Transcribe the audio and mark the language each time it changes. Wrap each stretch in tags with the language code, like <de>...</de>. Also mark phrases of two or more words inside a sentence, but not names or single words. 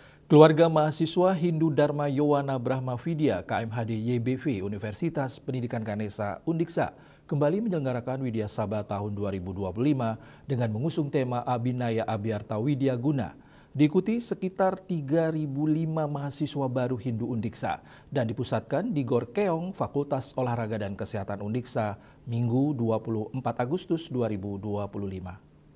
<id>Keluarga mahasiswa Hindu Dharma Yowana Brahma Vidya KMHD YBV Universitas Pendidikan Ganesha Undiksa kembali menyelenggarakan Widya Sabha tahun 2025 dengan mengusung tema Abhinaya Abhyarta Widya Guna. Diikuti sekitar 3.005 mahasiswa baru Hindu Undiksa dan dipusatkan di Gor Keong Fakultas Olahraga dan Kesehatan Undiksa Minggu 24 Agustus 2025.</id>